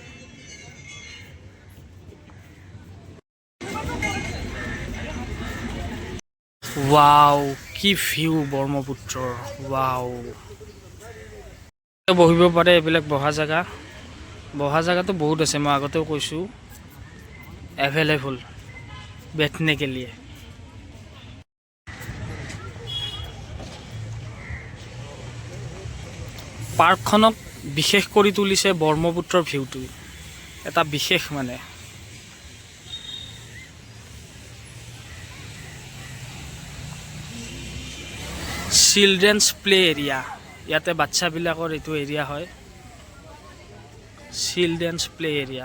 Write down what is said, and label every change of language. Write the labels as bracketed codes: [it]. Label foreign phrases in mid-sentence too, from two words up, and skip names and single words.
[as] ৱাও, কি ভিউ ব্ৰহ্মপুত্ৰৰ, ৱাও। বহিব পাৰে, এইবিলাক বহা জেগা। বহা জেগাটো বহুত আছে, মই আগতেও কৈছোঁ, এভেইলেবল [hi] बैठने के लिए। [as] পাৰ্কখনক বিশেষ কৰি তুলিছে ব্ৰহ্মপুত্ৰৰ ভিউটো, এটা বিশেষ মানে। [en] children's play area, [as] ইয়াতে বাচ্চাবিলাকৰ এইটো এৰিয়া হয়, [en] children's play area.